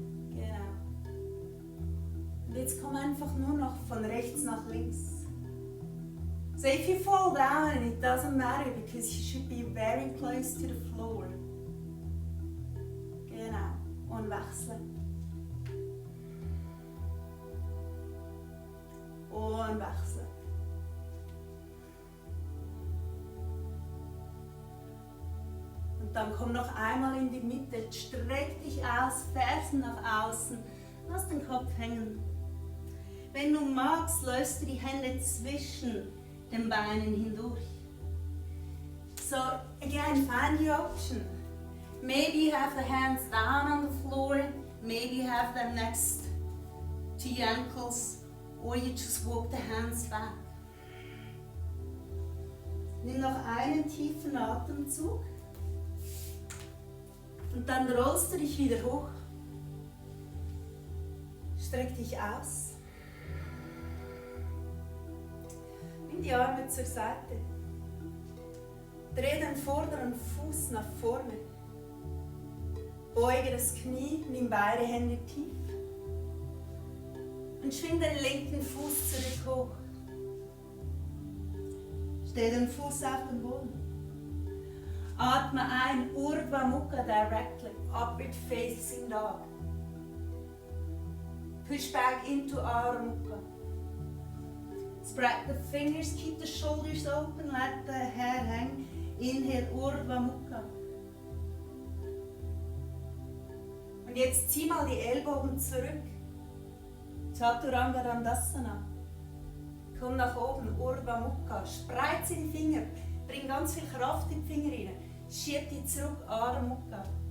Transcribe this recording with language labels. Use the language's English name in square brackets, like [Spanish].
[German] Genau. Und jetzt komm einfach nur noch von rechts nach links. [English] So if you fall down, it doesn't matter because you should be very close to the floor. [German] Genau. Und wechseln. Und wechseln. Und dann komm noch einmal in die Mitte, streck dich aus, Fersen nach außen, lass den Kopf hängen. Wenn du magst, löst du die Hände zwischen den Beinen hindurch. [English] So again, find your option. Maybe you have the hands down on the floor, maybe you have them next to your ankles, or you just walk the hands back. [German] Nimm noch einen tiefen Atemzug. Und dann rollst du dich wieder hoch. Streck dich aus. Nimm die Arme zur Seite. Dreh den vorderen Fuß nach vorne. Beuge das Knie, nimm beide Hände tief. Und schwing den linken Fuß zurück hoch. Stell den Fuß auf den Boden. Atme ein, [English] Urdhva Mukha directly, upward facing dog. Push back into Adho Mukha. Spread the fingers, keep the shoulders open, let the hair hang. Inhale, Urdhva Mukha. [German] Und jetzt zieh mal die Ellbogen zurück. Chaturanga Dandasana. Komm nach oben, Urdhva Mukha. Spreize die Finger, bring ganz viel Kraft in die Finger rein. Schieb die zurück, Adho Mukha.